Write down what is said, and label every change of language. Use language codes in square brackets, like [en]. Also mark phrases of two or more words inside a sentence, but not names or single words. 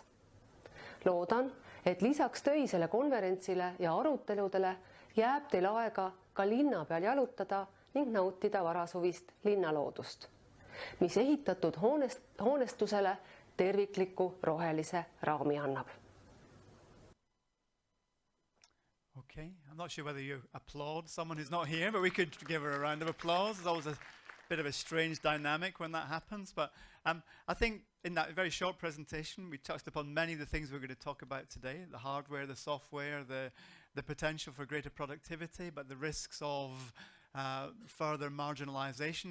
[et] Loodan, et lisaks töisele konverentsile ja aruteludele jääb teil aega ka linna peal jalutada ning nautida varasuvist linnaloodust, mis ehitatud hoonestusele tervikliku rohelise raami annab. [en] Okay, I'm not sure whether you applaud someone who's not here, but we could give her a round of applause. There's always a bit of a strange dynamic when that happens, but I think in that very short presentation we touched upon many of the things we're going to talk about today, the hardware, the software, the potential for greater productivity, but the risks of further marginalization.